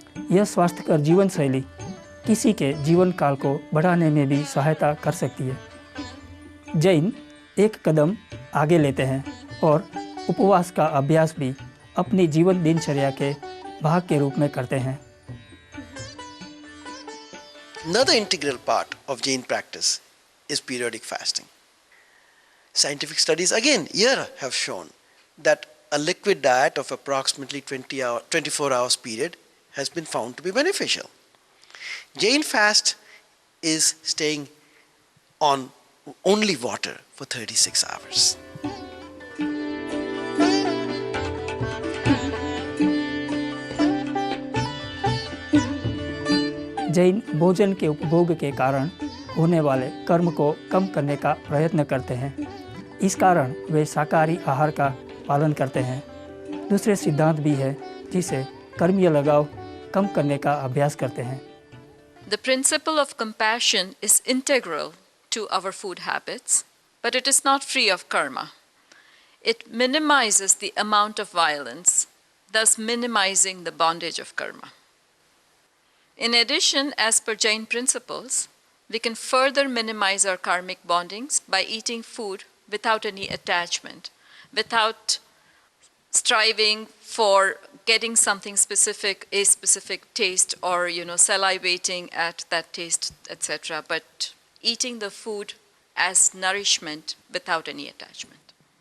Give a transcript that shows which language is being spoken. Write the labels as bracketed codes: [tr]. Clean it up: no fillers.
[hi] यह स्वास्थ्यकर जीवन शैली किसी के जीवन काल को बढ़ाने में भी सहायता कर सकती है। जैन एक कदम आगे लेते हैं और उपवास का अभ्यास भी अपनी जीवन दिनचर्या के भाग के रूप में करते हैं। [en] Another integral part of Jain practice is periodic fasting. Scientific studies again here have shown that a liquid diet of approximately 24 hours period has been found to be beneficial. Jain fast is staying on only water for 36 hours. [hi] Jain भोजन के उपभोग के कारण होने वाले कर्म को कम करने का प्रयत्न करते हैं। इस कारण वे शाकाहारी आहार का पालन करते हैं। दूसरे सिद्धांत भी है जिसे कर्मीय लगाव कम करने का अभ्यास करते हैं। [en] The principle of compassion is integral to our food habits, but it is not free of karma. it minimizes the amount of violence, thus minimizing the bondage of karma. In addition, as per Jain principles, we can further minimize our karmic bondings by eating food without any attachment, without striving for getting something specific, a specific taste, or salivating at that taste, etc., but eating the food as nourishment without any attachment.